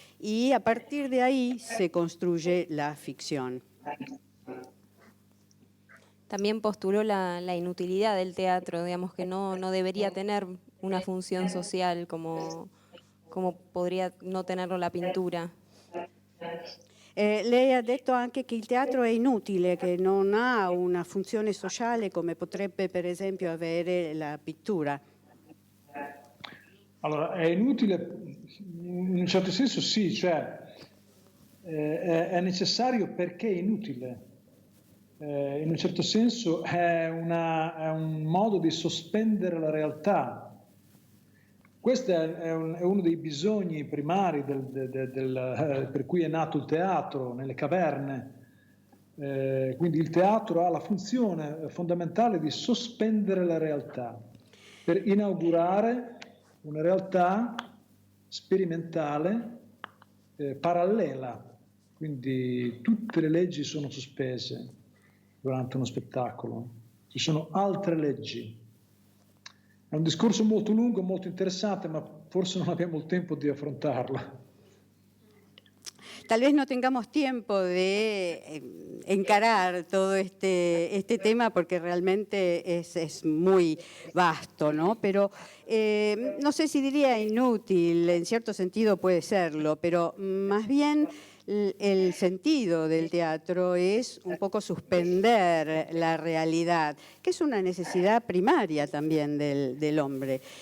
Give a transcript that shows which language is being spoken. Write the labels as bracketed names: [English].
[Spanish] Y a partir de ahí se construye la ficción. También postuló la inutilidad del teatro, digamos que no debería tener una función social como podría no tenerlo la pintura. [Italian] Lei ha detto anche che il teatro è inutile, che non ha una funzione sociale come potrebbe per esempio avere la pittura. Allora, è inutile in un certo senso sì, cioè è necessario perché è inutile. In un certo senso è un modo di sospendere la realtà. Questo è uno dei bisogni primari per cui è nato il teatro nelle caverne. Quindi il teatro ha la funzione fondamentale di sospendere la realtà per inaugurare una realtà sperimentale parallela, quindi tutte le leggi sono sospese durante uno spettacolo, ci sono altre leggi. È un discorso molto lungo, molto interessante, ma forse non abbiamo il tempo di affrontarlo. [Spanish] Tal vez no tengamos tiempo de encarar todo este tema porque realmente es muy vasto, ¿no? Pero no sé si diría inútil, en cierto sentido puede serlo, pero más bien el sentido del teatro es un poco suspender la realidad, que es una necesidad primaria también del hombre.